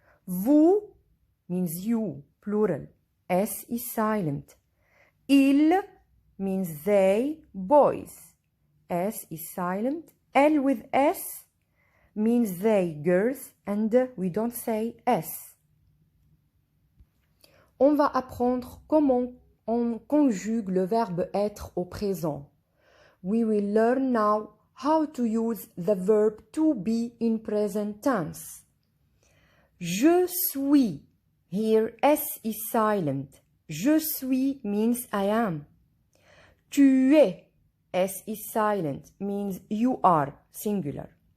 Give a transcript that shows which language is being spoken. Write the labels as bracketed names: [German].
[English] Vous means you, plural. S is silent. Il means they, boys. S is silent. L with S means they, girls, and we don't say S. [French] On va apprendre comment on conjugue le verbe être au présent. [English] We will learn now how to use the verb to be in present tense. [French] Je suis. [English] Here S is silent. [French] Je suis [English] means I am. [French] Tu es. [English] S is silent means you are, singular.